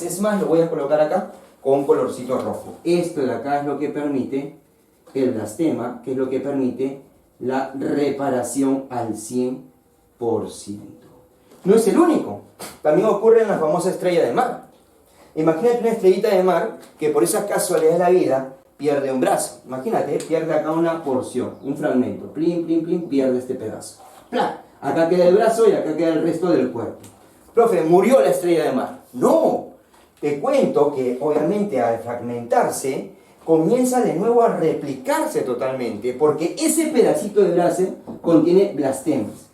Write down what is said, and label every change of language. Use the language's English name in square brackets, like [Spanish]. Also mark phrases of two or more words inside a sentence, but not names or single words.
[Spanish] Es más, lo voy a colocar acá con un colorcito rojo. Esto de acá es lo que permite el blastema, que es lo que permite la reparación al 100%. No es el único. También ocurre en la famosa estrella de mar. Imagínate una estrellita de mar que por esa casualidad de la vida pierde un brazo. Imagínate, pierde acá una porción, un fragmento. Plin, plin, plin, pierde este pedazo. ¡Plan! Acá queda el brazo y acá queda el resto del cuerpo. Profe, ¿murió la estrella de mar? No. Te cuento que obviamente al fragmentarse comienza de nuevo a replicarse totalmente porque ese pedacito de brazo contiene blastemas.